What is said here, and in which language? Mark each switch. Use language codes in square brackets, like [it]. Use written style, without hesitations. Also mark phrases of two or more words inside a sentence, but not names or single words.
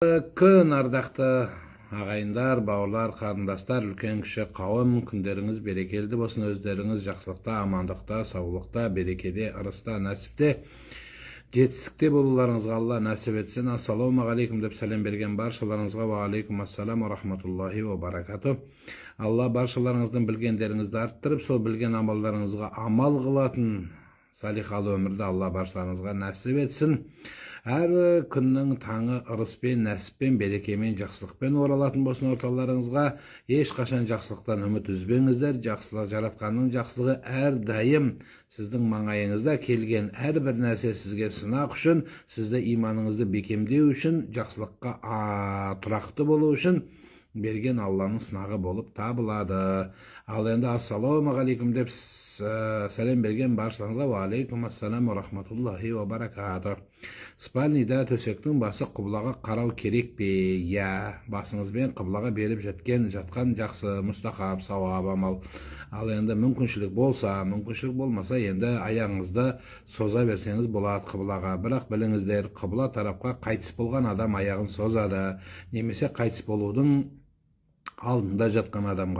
[kk] Күн ардақты ағайындар, бауырлар, қарындастар, үлкен кіші қауым, күндеріңіз берекелді болсын, өздеріңіз жақсылықта, амандықта, саулықта, берекеде, ырыста, нәсіпте, жетістікте болуларыңызға Алла нәсіп етсін. Ассалаумағалейкум деп сәлем берген баршаларыңызға [ar] وعليكم السلام ورحمة الله وبركاته. [kk] Алла баршаларыңыздың білгендеріңізді арттырып, сол білген амалдарыңызға амал қылатын салихалы өмірді Алла баршаларыңызға нәсіп етсін. Әр күннің таңы ырыспен, нәсіппен, берекемен, жақсылықпен оралатын болсын орталарыңызға. Ешқашан жақсылықтан үміт үзбеңіздер. Жақсылық, жаратқанның жақсылығы әрдайым сіздің маңайыңызда. Келген әрбір нәрсе сізге сынақ үшін, сізді иманыңызды бекемдеу үшін, жақсылыққа тұрақты болу үшін берген Алланың сынағы болып табылады. Ал енді ассалаумағалейкум деп сәлем берген баршаларыңызға [ar] وعليكم السلام ورحمة الله وبركاته. [kk] Спальнида төсектің басы қыблаға қарау керек пе? Я, басыңызбен қыблаға беріп жатқан жақсы, мұстахаб, сауап амал. Ал енді мүмкіншілік болса, мүмкіншілік болмаса, енді аяғыңызды соза берсеңіз болады қыблаға. Бірақ біліңіздер, қыбла тарапқа қайтыс болған адам аяғын созады, немесе қайтыс болудың алдында жатқан адамға.